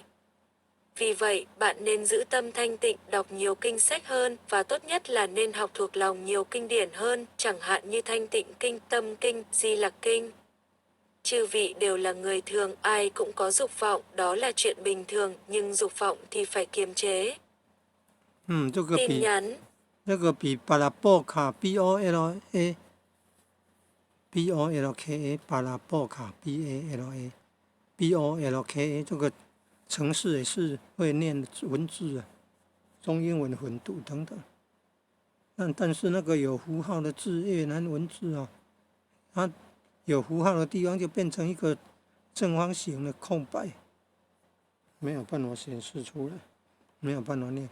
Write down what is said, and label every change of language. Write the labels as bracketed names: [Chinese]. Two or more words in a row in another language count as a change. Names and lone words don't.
[Vietnamese] Vì vậy, bạn nên giữ tâm thanh tịnh, đọc nhiều kinh sách hơn, và tốt nhất là nên học thuộc lòng nhiều kinh điển hơn, chẳng hạn như Thanh Tịnh Kinh, Tâm Kinh, Di Lặc Kinh. Chư vị đều là người thường, ai cũng có dục vọng, đó là chuyện bình thường, nhưng dục vọng thì phải kiềm chế. Tin nhắn. [Chinese] 这个比巴拉波卡 BOLA BOLKA 巴拉波卡 BOLKA 这个程式也是会念文字啊，中英文混读等等。但是那个有符号的字，越南文字啊，它有符号的地方就变成一个正方形的空白，没有办法显示出来，没有办法念。